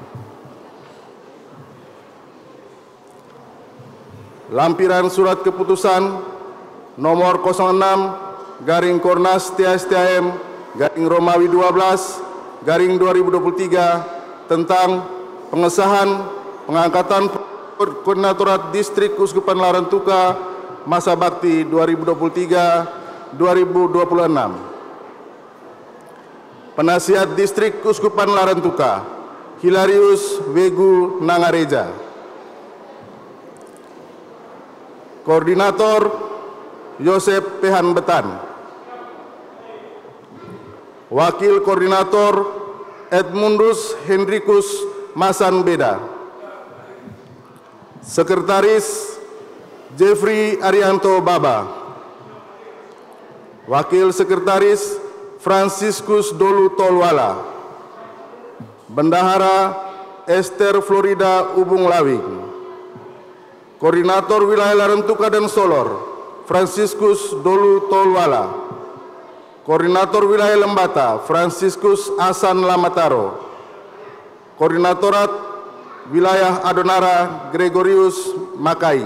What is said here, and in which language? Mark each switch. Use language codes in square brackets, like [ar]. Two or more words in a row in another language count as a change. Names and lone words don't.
[id] Lampiran surat keputusan nomor 06 garing Kornas THS-THM garing Romawi 12 garing 2023 tentang pengesahan pengangkatan Koordinatorat Distrik Keuskupan Larantuka masa bakti 2023-2026. Penasihat Distrik Keuskupan Larantuka, Hilarius Wegu Nangareja. Koordinator, Yosep Pehan Betan. Wakil Koordinator, Edmundus Hendrikus Masan Beda. Sekretaris, Jeffrey Arianto Baba. Wakil Sekretaris, Franciscus Dolu Tolwala, Bendahara Esther Florida Ubung Lawing, Koordinator Wilayah Larantuka dan Solor, Franciscus Dolu Tolwala, Koordinator Wilayah Lembata, Franciscus Asan Lamataro, Koordinatorat Wilayah Adonara, Gregorius Makaing.